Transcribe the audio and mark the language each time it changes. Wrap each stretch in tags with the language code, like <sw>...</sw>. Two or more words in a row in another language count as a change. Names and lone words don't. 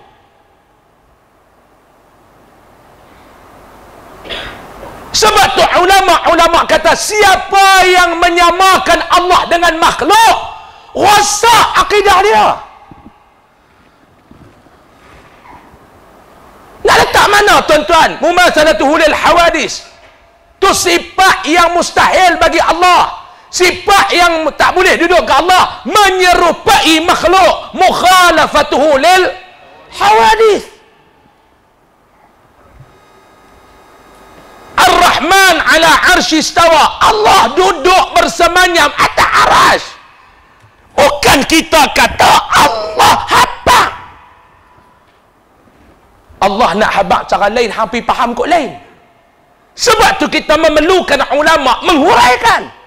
<ms>Sebab tu ulama kata siapa yang menyamakan Allah dengan makhluk, rosak akidah dia. Nak letak mana tuan-tuan?</ms> <ar>مماثلته للحوادث.</ar> <ms>Tu sifat yang mustahil bagi Allah. Sifat yang tak boleh duduk ke Allah. Menyerupai makhluk.</ms> <ar>مخالفته للحوادث. الرحمن على العرش استوى.</ar> <ms>Allah duduk bersemayam atas arasy. Bukan kita kata Allah habaq. Allah nak habaq cara lain, hampir faham kot lain. Sebab tu kita memerlukan ulama menghuraikan.</ms>